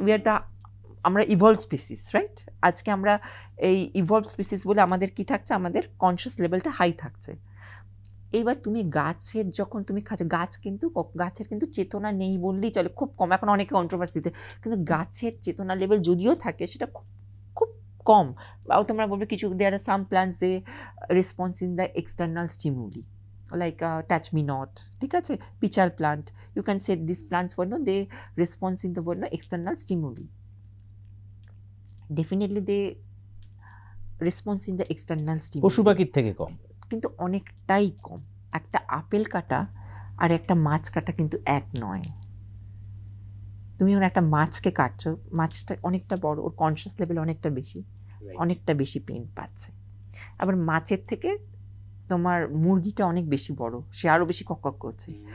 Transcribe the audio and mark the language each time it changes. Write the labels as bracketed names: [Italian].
[English] We are the, [Bangla] আমরা evolve species, right? আজকে আমরা এই ইভলভ স্পিসিস বলে আমাদের কি থাকছে, আমাদের কনসিয়াস লেভেলটা হাই থাকছে। এইবার তুমি গাছের যখন তুমি খাচ্ছ, গাছের কিন্তু চেতনা নেই বললেই চলে, খুব কম। এখন অনেকে কন্ট্রোভার্সিতে, কিন্তু গাছের চেতনা লেভেল যদিও থাকে সেটা খুব খুব কম। বা তোমরা বলবে কিছু, [English] there are some plants they response in the external stimuli, like touch me not, ঠিক আছে, pichal plant, you can say these plants were no, they response in the word no external stimuli, definitely they response in the external stimuli, [Bangla] পশু পাখির থেকে কম, কিন্তু অনেকটাই কম। একটা apple কাটা আর একটা মাছ কাটা কিন্তু এক নয়। তুমি যখন একটা মাছকে কাটছো, মাছটা অনেকটা বড়, ওর কনসিয়াস লেভেল অনেকটা বেশি পেন পাচ্ছে। আবার মাছের থেকে তোমার মুরগিটা অনেক বেশি বড়, সে আরও বেশি কক করছে।